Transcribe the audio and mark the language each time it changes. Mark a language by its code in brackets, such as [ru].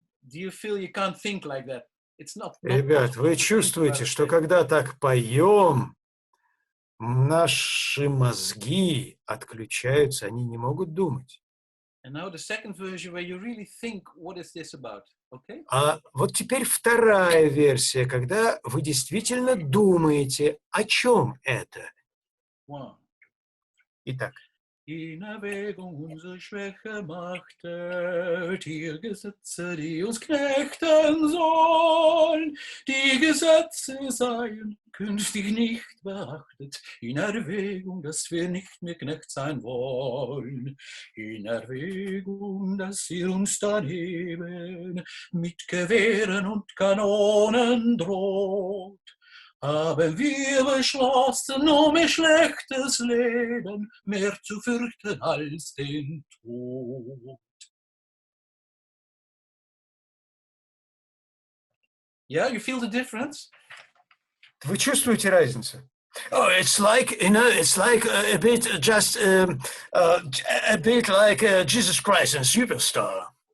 [en] Do you feel you can't think like that? It's not [ru] Ребят, вы чувствуете, что когда так поем, наши мозги отключаются, они не могут думать. [en] And now the second version where you really think, what is this about? Okay? [ru] А вот теперь вторая версия, когда вы действительно думаете, о чем это. Итак. [de] In Erwägung unsere Schwäche machtet, die Gesetze, die uns knechten sollen. Die Gesetze seien künftig nicht beachtet, in Erwägung, dass wir nicht mehr Knecht sein wollen. In Erwägung, dass ihr uns daneben mit Gewehren und Kanonen droht. Haben wir beschlossen, ihr schlechtes Leben mehr zu fürchten als den Tod. [en] Yeah, you feel the difference? [ru] Вы чувствуете разницу? [en] Oh, it's like, you know, it's like a bit just a bit like Jesus Christ and Superstar.